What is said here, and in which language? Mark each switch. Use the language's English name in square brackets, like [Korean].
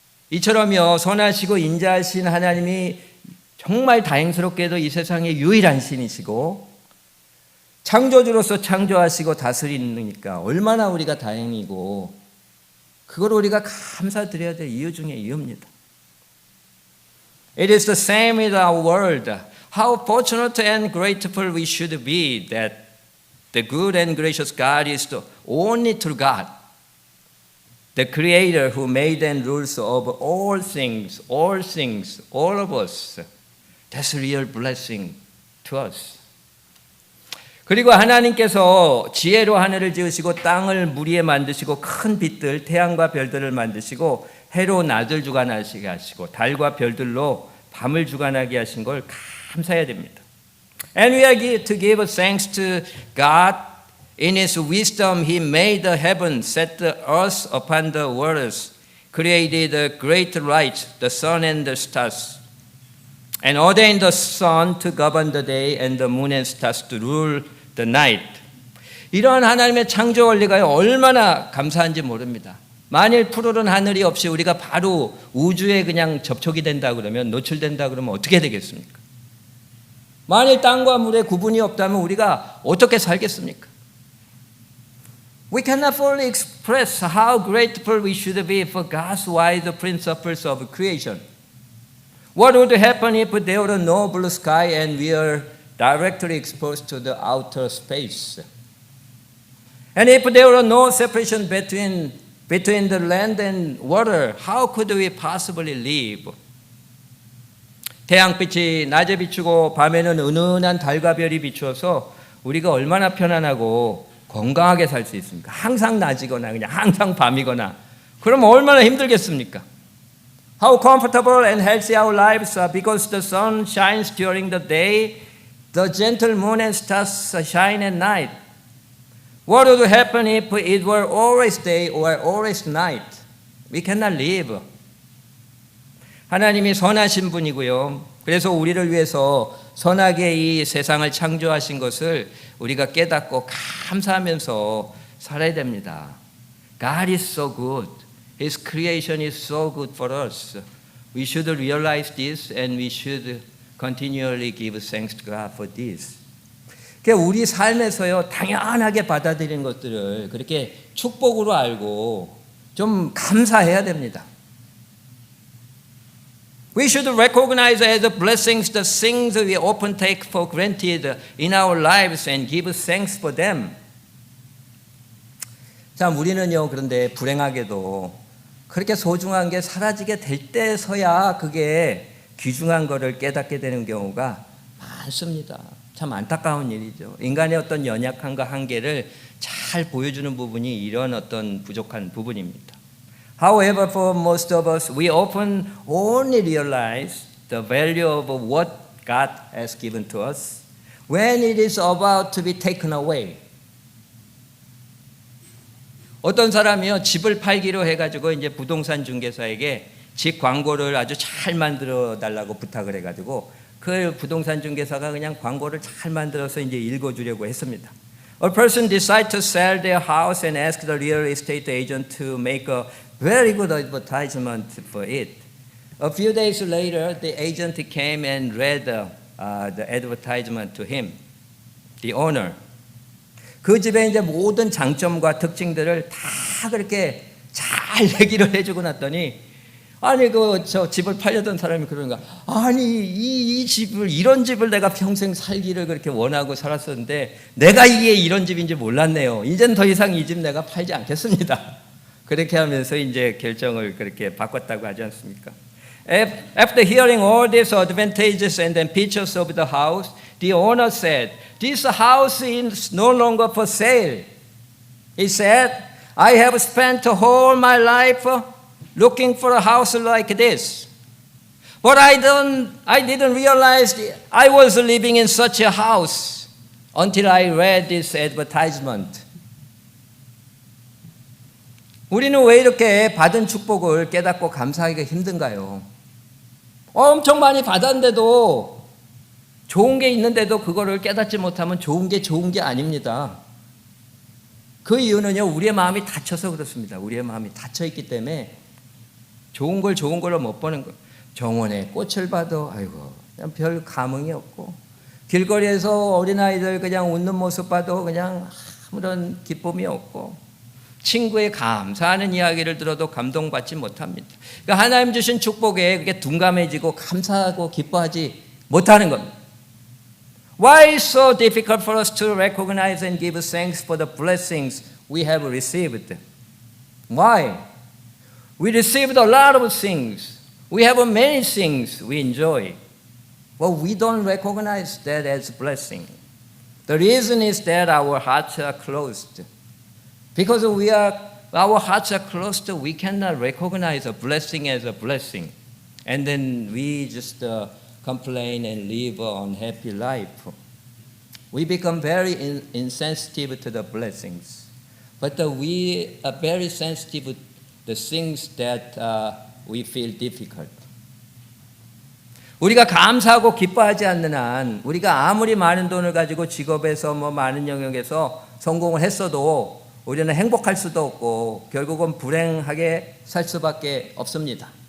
[Korean] 이처럼요 선하시고 인자하신 하나님이 정말 다행스럽게도 이 세상의 유일한 신이시고 창조주로서 창조하시고 다스리니까 얼마나 우리가 다행이고 그걸 우리가 감사드려야 될 이유 중에 이유입니다. [English] It is the same with our world. How fortunate and grateful we should be that the good and gracious God is the only true God, the Creator who made and rules over all things, all of us. That's a real blessing to us. [Korean] 그리고 하나님께서 지혜로 하늘을 지으시고 땅을 무리에 만드시고 큰 빛들, 태양과 별들을 만드시고 해로 낮을 주관하시게 하시고 달과 별들로 밤을 주관하게 하신 걸 감사해야 됩니다. [English] And we are to give thanks to God. In His wisdom, He made the heavens, set the earth upon the waters, created the great light, the sun and the stars, and ordained the sun to govern the day and the moon and stars to rule the night. [Korean] 이러한 하나님의 창조 원리가 얼마나 감사한지 모릅니다. 만일 푸르른 하늘이 없이 우리가 바로 우주에 그냥 접촉이 된다 그러면 노출된다 그러면 어떻게 되겠습니까? 만일 땅과 물의 구분이 없다면 우리가 어떻게 살겠습니까? [English] We cannot fully express how grateful we should be for God's wide principles of creation. What would happen if there were no blue sky and we are directly exposed to the outer space? And if there were no separation between the land and water, how could we possibly live? [Korean] 태양빛이 낮에 비추고 밤에는 은은한 달과 별이 비추어서 우리가 얼마나 편안하고 건강하게 살 수 있습니까? 항상 낮이거나 그냥 항상 밤이거나 그러면 얼마나 힘들겠습니까? [English] How comfortable and healthy our lives are because the sun shines during the day, the gentle moon and stars shine at night. What would happen if it were always day or always night? We cannot live. [Korean] 하나님이 선하신 분이고요. 그래서 우리를 위해서 선하게 이 세상을 창조하신 것을 우리가 깨닫고 감사하면서 살아야 됩니다. [English] God is so good. His creation is so good for us. We should realize this and we should continually give thanks to God for this. [Korean] 우리 삶에서요 당연하게 받아들이는 것들을 그렇게 축복으로 알고 좀 감사해야 됩니다. [English] We should recognize as blessings the things we often take for granted in our lives and give thanks for them. [Korean] 자, 우리는요 그런데 불행하게도 그렇게 소중한 게 사라지게 될 때서야 그게 귀중한 거를 깨닫게 되는 경우가 많습니다. 참 안타까운 일이죠. 인간의 어떤 연약함과 한계를 잘 보여주는 부분이 이런 어떤 부족한 부분입니다. [English] However, for most of us, we often only realize the value of what God has given to us when it is about to be taken away. [Korean] 어떤 사람이요 집을 팔기로 해가지고 이제 부동산 중개사에게 집 광고를 아주 잘 만들어 달라고 부탁을 해가지고 그 부동산 중개사가 그냥 광고를 잘 만들어서 이제 읽어주려고 했습니다. [English] A person decided to sell their house and asked the real estate agent to make a very good advertisement for it. A few days later, the agent came and read the advertisement to him, the owner. [Korean] 그 집에 이제 모든 장점과 특징들을 다 그렇게 잘 얘기를 해주고 났더니 아니 저 집을 팔려던 사람이 그러는가? 아니 이 집을 이런 집을 내가 평생 살기를 그렇게 원하고 살았었는데 내가 이게 이런 집인지 몰랐네요. 이제는 더 이상 이 집 내가 팔지 않겠습니다. 그렇게 하면서 이제 결정을 그렇게 바꿨다고 하지 않습니까? [English] After hearing all these advantages and then pictures of the house, the owner said, "This house is no longer for sale." He said, "I have spent all my life looking for a house like this. But I didn't realize I was living in such a house until I read this advertisement." [Korean] 우리는 왜 이렇게 받은 축복을 깨닫고 감사하기가 힘든가요? 엄청 많이 받았는데도 좋은 게 있는데도 그거를 깨닫지 못하면 좋은 게 아닙니다. 그 이유는요, 우리의 마음이 닫혀서 그렇습니다. 우리의 마음이 닫혀 있기 때문에 좋은 걸로 못 보는 거예요. 정원에 꽃을 봐도 아이고 그냥 별 감흥이 없고 길거리에서 어린아이들 그냥 웃는 모습 봐도 그냥 아무런 기쁨이 없고 친구의 감사하는 이야기를 들어도 감동받지 못합니다. 그러니까 하나님 주신 축복에 그게 둔감해지고 감사하고 기뻐하지 못하는 겁니다. [English] Why is so difficult for us to recognize and give thanks for the blessings we have received? Why? We received a lot of things. We have many things we enjoy. But we don't recognize that as blessing. The reason is that our hearts are closed. Because our hearts are closed, we cannot recognize a blessing as a blessing. And then we just complain and live an unhappy life. We become very insensitive to the blessings. But we are very sensitive to the things that we feel difficult. [Korean] 우리가 감사하고 기뻐하지 않는 한 우리가 아무리 많은 돈을 가지고 직업에서 많은 영역에서 성공을 했어도 우리는 행복할 수도 없고 결국은 불행하게 살 수밖에 없습니다.